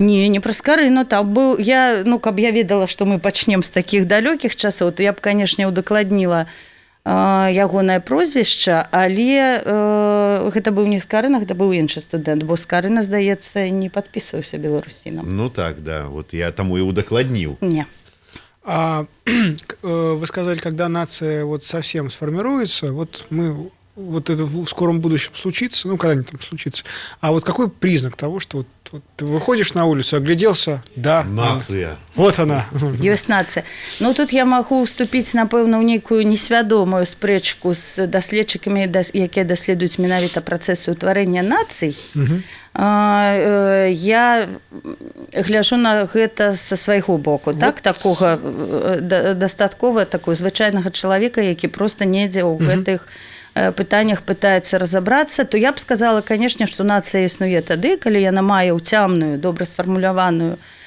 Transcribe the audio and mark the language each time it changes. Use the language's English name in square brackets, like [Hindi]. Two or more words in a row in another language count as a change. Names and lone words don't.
[Belarusian] Не пра Скарыну, там быў я, каб я ведала, што мы пачнем з такіх далёкіх часоў, то я б, канешне, удакладніла ягонае прозвішча, але гэта быў не Скарына, гэта быў іншы студэнт, бо Скарына, здаецца, не падпісваўся беларусінам. Ну так, да, вот я таму і удакладніў. Не. [Russian] Вы сказали, когда нация вот совсем сформируется, вот это в скором будущем случится, когда-нибудь там случится. А вот какой признак того, что вот ты выходишь на улицу, огляделся, да. Нация. Вот она. [Belarusian] Ёсць нацыя. Тут я магу ўступіць, напэўна, ў нейкую несвядомую спрэчку з даследчыкамі, якія даследуюць менавіта працэсы ўтварэння нацый. Я гляджу на гэта са свайго боку, такога дастаткова такой звычайнага чалавека, які проста недзе ў гэтых пытаннях пытаецца разабрацца, то я б сказала, канешне, што нацыя існуе тады, калі яна мае ўцямную, добра сфармуляваную,